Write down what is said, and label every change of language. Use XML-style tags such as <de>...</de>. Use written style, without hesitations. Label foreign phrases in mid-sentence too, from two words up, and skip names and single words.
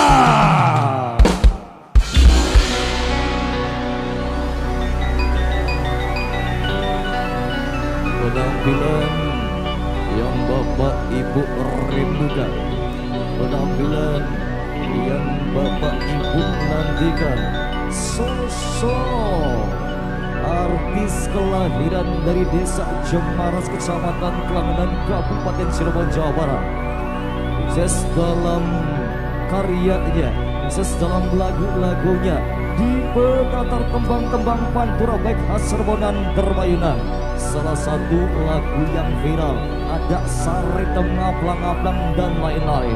<id>Penampilan yang Bapak Ibu rindukan, penampilan yang Bapak Ibu nantikan, sosok artis kelahiran dari desa Jemaras, Kecamatan Kelangenan, Kabupaten Cirebon, Jawa Barat. Sukses dalam karyanya, sukses dalam lagu-lagunya, di petatar tembang-tembang pantura baik khas Serbonan Dermayunan. Salah satu lagu yang viral ada Sari Ngaplang-ngaplang dan lain-lain.</id>